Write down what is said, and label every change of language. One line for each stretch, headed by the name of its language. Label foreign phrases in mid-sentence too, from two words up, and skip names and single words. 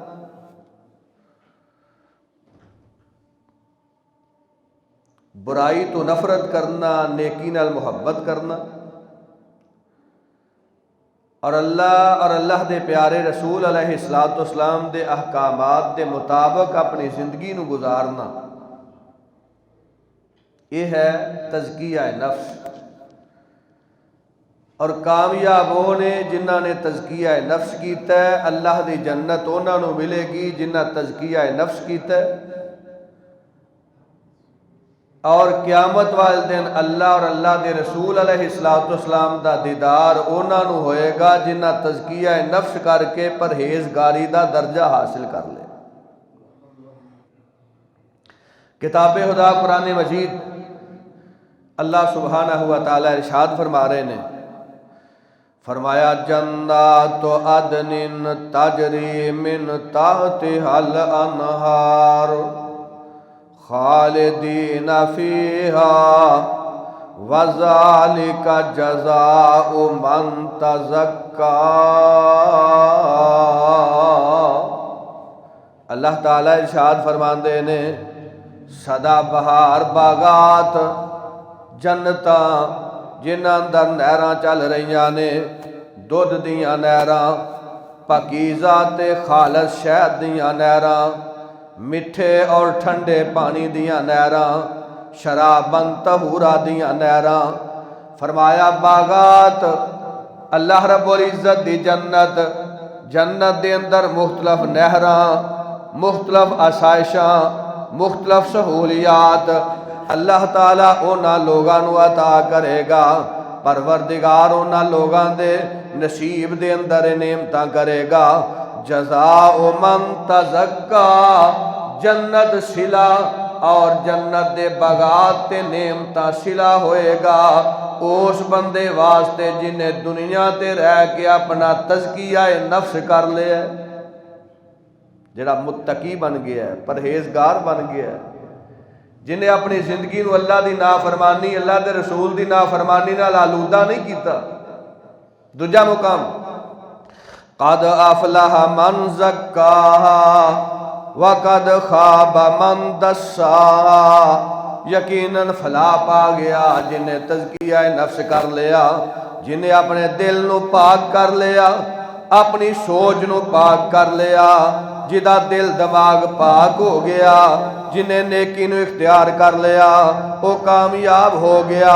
Punjabi: برائی تو نفرت کرنا، نیکی نال محبت کرنا، اور اللہ دے پیارے رسول علیہ السلام دے احکامات دے مطابق اپنی زندگی نو گزارنا، یہ ہے تزکیہ نفس۔ اور کامیاب وہ نے جنہاں نے تزکیہ نفس کیتا ہے، اللہ دی جنت انہاں نو ملے گی جنہاں تزکیہ نفس کیتا ہے، اور قیامت والے دن اللہ اور اللہ دے رسول علیہ السلام دا دیدار انہاں نو ہوئے گا جنہاں تزکیہ نفس کر کے پرہیزگاری دا درجہ حاصل کر لے۔
Urdu: کتاب خدا قرآن مجید اللہ سبحانہ و تعالی ارشاد فرما رہے ہیں فرمایا
Arabic: جنات عدن تجری من تحتها الانہار خالدین فیہا وذالک جزاء من تزکا۔
Punjabi: اللہ تعالیٰ ارشاد فرماندے نے سدا بہار باغات جنتاں جنہاں اندر نہراں چل رہیاں نے، دودھ دیاں نہراں، پاکیزہ تے خالص شہد دیاں نہراں، میٹھے اور ٹھنڈے پانی دیاں نہراں، شرابن طہورا دیاں نہراں۔ فرمایا باغات اللہ رب العزت دی جنت، جنت دے اندر مختلف نہراں، مختلف آسائشاں، مختلف سہولیات اللہ تعالیٰ اونا لوگاں نو عطا کرے گا۔ پروردگار اونا لوگاں دے نصیب دے اندر نعمتاں کرے گا۔
Arabic: جزاء من تزکا،
Punjabi: جنت صلہ اور جنت دے باغات تے نعمتاں صلہ ہوئے گا اس بندے واسطے جنہیں دنیا تے رہ کے اپنا تزکیہ نفس کر لیا ہے، جڑا متقی بن گیا ہے، پرہیزگار بن گیا ہے، جنہیں اپنی زندگی نو اللہ دی نافرمانی، اللہ دے رسول دی نافرمانی نال آلودہ نہیں کیتا۔ دوجا مقام
Arabic: قد افلح من زکاہا وقد خواب من دساہا،
Punjabi: یقیناً فلاح پا گیا جنہیں تزکیہ نفس کر لیا، جنہیں اپنے دل نو پاک کر لیا، اپنی سوچ نو پاک کر لیا، جدا دل دماغ پاک ہو گیا، جنہیں نیکی نو اختیار کر لیا وہ کامیاب ہو گیا۔